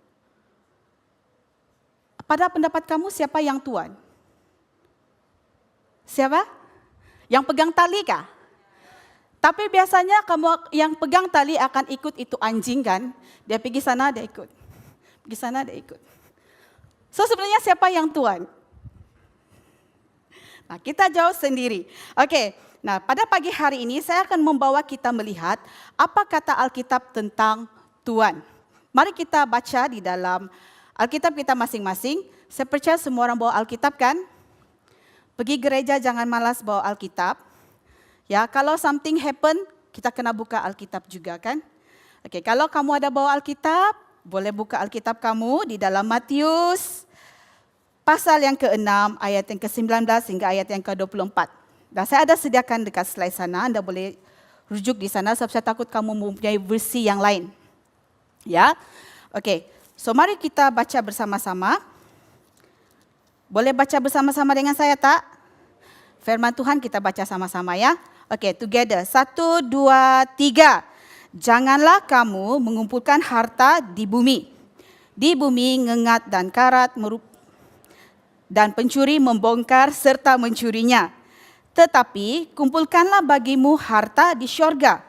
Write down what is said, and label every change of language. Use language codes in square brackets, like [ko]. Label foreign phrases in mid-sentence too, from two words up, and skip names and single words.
[ms] Pada pendapat kamu siapa yang tuan? Siapa? Yang pegang tali kah? Tapi biasanya kamu yang pegang tali akan ikut itu anjing kan? Dia pergi sana, dia ikut. Pergi sana, dia ikut. So sebenarnya siapa yang tuan? Nah, kita jawab sendiri. Okey. Nah, pada pagi hari ini saya akan membawa kita melihat apa kata Alkitab tentang tuan. Mari kita baca di dalam Alkitab kita masing-masing. Saya percaya semua orang bawa Alkitab kan? Pergi gereja jangan malas bawa Alkitab. Ya, kalau [en] something happen, [ms] kita kena buka Alkitab juga kan? Okey, kalau kamu ada bawa Alkitab, boleh buka Alkitab kamu di dalam Matius pasal yang ke-6 ayat yang ke-19 hingga ayat yang ke-24. Dan saya ada sediakan dekat slide sana, Anda boleh rujuk di sana sebab saya takut kamu mempunyai versi yang lain. Ya. Okey. So mari kita baca bersama-sama. Boleh baca bersama-sama dengan saya tak? Firman Tuhan kita baca sama-sama ya. Okey, [en] together. 1, 2, 3. [ms] Janganlah kamu mengumpulkan harta di bumi. Di bumi ngengat dan karat dan pencuri membongkar serta mencurinya. Tetapi kumpulkanlah bagimu harta di syurga.